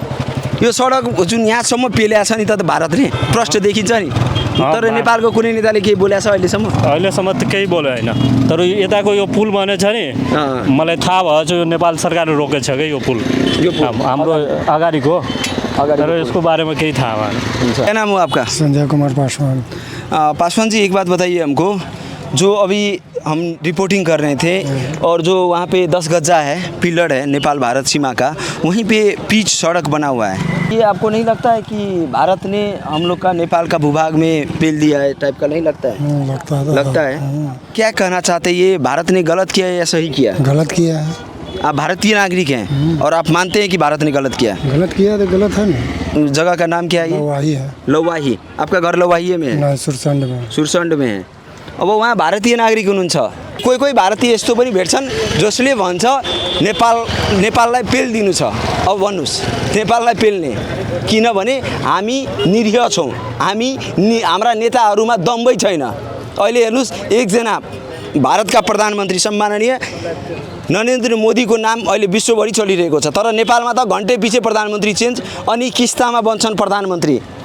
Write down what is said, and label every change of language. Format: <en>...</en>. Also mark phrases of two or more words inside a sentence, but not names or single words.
<ne>यो सडक जुन यहाँसम्म पेल्या छ नि त भारतले, प्रष्ट देखिन्छ नि, तर नेपालको कुनै नेताले केही बोलेको छ अहिलेसम्म? अहिलेसम्म त केही बोल्यो होइन, तर यताको यो पुल बनेछ नि, मलाई थाहा भएछ यो नेपाल सरकारले रोकेको छ कि यो पुल हाम्रो अगाडिको, तर यसको बारेमा केही थाहा भएन।</ne> <hi>क्या नाम हो आपका? संजय कुमार पासवान। पासवान जी, एक बात बताइए हमको, जो अभी हम रिपोर्टिंग कर रहे थे और जो वहाँ पे 10 गजा है, पिलर है नेपाल भारत सीमा का, वहीं पे पिच सड़क बना हुआ है। ये आपको नहीं लगता है कि भारत ने हम लोग का नेपाल का भूभाग में पेल दिया है टाइप का? नहीं लगता है? लगता है। क्या कहना चाहते हैं, ये भारत ने गलत किया है या सही किया? गलत किया है। आप भारतीय नागरिक हैं और आप मानते हैं कि भारत ने गलत किया? गलत किया तो गलत है ना। जगह का नाम क्या है? लवाही है। लवाही। आपका घर लवाही में है? नहीं, सुरसंड में। सुरसंड में है।</hi> <ne>अब वहाँ भारतीय नागरिक हुनुहुन्छ, कोही कोही भारतीय यस्तो पनि भेट्छन् जसले भन्छ नेपाललाई पेल दिनु छ। अब भन्नुहोस् नेपाललाई पेल्ने, किनभने हामी निरीह छौँ, हाम्रा नेताहरूमा दम्बै छैन। अहिले हेर्नुहोस् एकजना भारतका प्रधानमन्त्री सम्माननीय नरेन्द्र मोदीको नाम अहिले विश्वभरि चलिरहेको छ, तर नेपालमा त घन्टे पछि प्रधानमन्त्री चेन्ज अनि किस्तामा बन्छन् प्रधानमन्त्री।</ne>